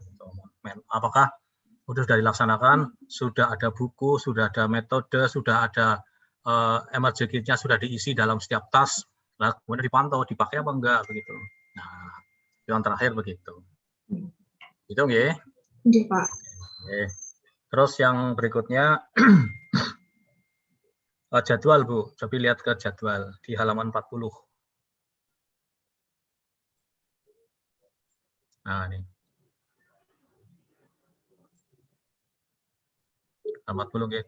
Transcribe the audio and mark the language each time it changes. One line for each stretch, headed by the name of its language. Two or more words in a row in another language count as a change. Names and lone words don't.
Indonesian: Apakah sudah dilaksanakan, sudah ada buku, sudah ada metode, sudah ada
English: emergency kit-
Indonesian: nya sudah diisi dalam setiap tas, nah kemudian dipantau, dipakai apa enggak begitu. Nah, yang terakhir begitu. Itu nggih? Nggih, Pak. Oke. Terus yang berikutnya jadwal, Bu. Coba lihat ke jadwal di halaman 40. Nah, ini. Halaman 40 nggih.